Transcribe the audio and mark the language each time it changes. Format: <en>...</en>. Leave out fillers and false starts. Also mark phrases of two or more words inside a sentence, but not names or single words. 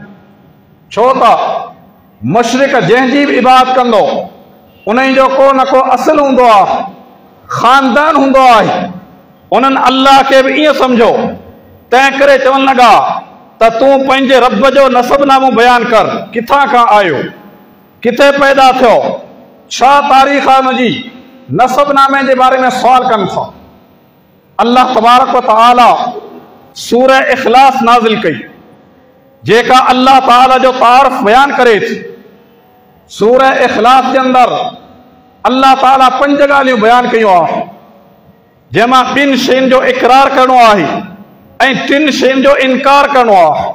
<sd>छो त मुशरिक जंहिंजी बि इबादत कंदो उन जो को न को असुल हूंदो आहे, ख़ानदान हूंदो आहे, उन्हनि अल्लाह खे बि ईअं सम्झो। तंहिं करे चवणु लॻा त तूं पंहिंजे रब जो नसबनामो बयानु कर, किथां खां आयो, किथे पैदा थियो, छा तारीख़ आहे हुनजी, नसबनामे जे बारे में सुवाल कनि था। अल्लाह</sd> <ar>تبارك وتعالى</ar> <sd>सूरह इख़लास नाज़िल कई जेका अल्लाह ताला जो तारफ़ बयान करे थी। सूरह इख़लास जे अंदरि अल्लाह ताला 5 ॻाल्हियूं बयान कयूं आहे, जंहिंमां 2 शयुनि जो इक़रार करणो आहे ऐं 3 शयुनि जो इनकार करणो आहे।</sd>